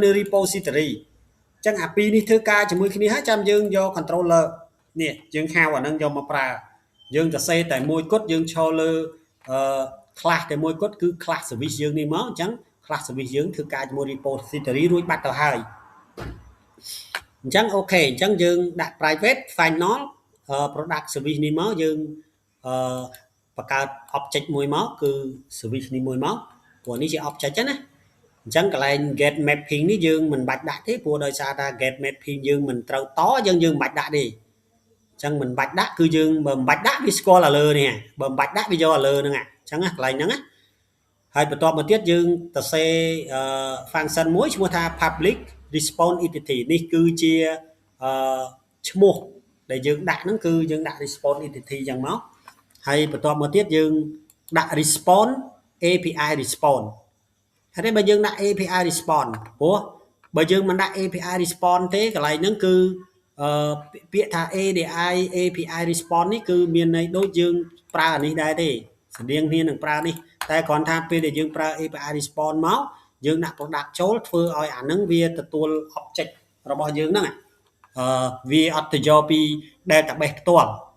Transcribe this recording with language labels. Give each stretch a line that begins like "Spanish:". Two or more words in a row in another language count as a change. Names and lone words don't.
Khmer: នឹង repository អញ្ចឹងអាពីរនេះធ្វើការជាមួយគ្នាហើយចាំយើងយក controller នេះយើងហៅអាហ្នឹងយកមកប្រើយើងទៅសេតែមួយគត់យើងឈរលើ class តែមួយគត់គឺ
English: class service
Khmer: យើងនេះមកអញ្ចឹង
English: class service
Khmer: យើងធ្វើការជាមួយ repository រួចបាត់ទៅហើយអញ្ចឹងអូខេអញ្ចឹង យើងដាក់
English: private final product service
Khmer: នេះមកយើងបង្កើត object មួយមកគឺ service នេះមួយមកព្រោះនេះជា object ណាអញ្ចឹងកន្លែង
English: get mapping
Khmer: នេះយើងមិនបាច់ដាក់ទេព្រោះដោយសារថា
English: get mapping
Khmer: យើងមិនត្រូវត យើងមិនបាច់ដាក់ទេអញ្ចឹងមិនបាច់ដាក់គឺយើងបើមិនបាច់ដាក់វាស្គាល់ឥឡូវនេះបើមិនបាច់ដាក់វាយកឥឡូវហ្នឹងអញ្ចឹងកន្លែងហ្នឹងណាហើយបន្ទាប់មក ទៀតយើងទៅសេ function មួយឈ្មោះថា
English: public response entity
Khmer: នេះគឺជាឈ្មោះដែលយើងដាក់ហ្នឹងគឺយើងដាក់
English: response entity
Khmer: អញ្ចឹង មកហើយបន្ទាប់មកទៀតយើងដាក់
English: response API response
Khmer: ហើយបើយើងដាក់
English: API response
Khmer: ព្រោះបើយើងមិនដាក់
English: API response
Khmer: ទេកន្លែងហ្នឹងគឺពាក្យថា
English: ADI API response
Khmer: នេះគឺមានន័យដូចយើងប្រើអានេះដែរទេស្តៀងគ្នានឹងប្រើនេះតែគ្រាន់ថាពេលដែលយើងប្រើ
English: API response
Khmer: មកយើងដាក់ product ចូលធ្វើឲ្យអាហ្នឹងវាទទួល object របស់យើងហ្នឹងវាអត់ទៅយកពី database ផ្ទាល់